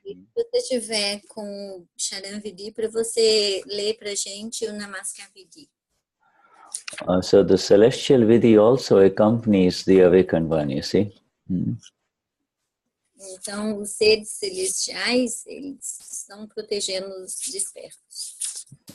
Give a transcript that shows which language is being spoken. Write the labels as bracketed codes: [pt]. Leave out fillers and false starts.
[pt] Se você tiver com Charan Vidhi, para você ler para a gente o Namaskar Vidhi. [en] So the celestial Vidhi also accompanies the awakened one, you see. [pt] Então, os seres celestiais, eles estão protegendo os despertos.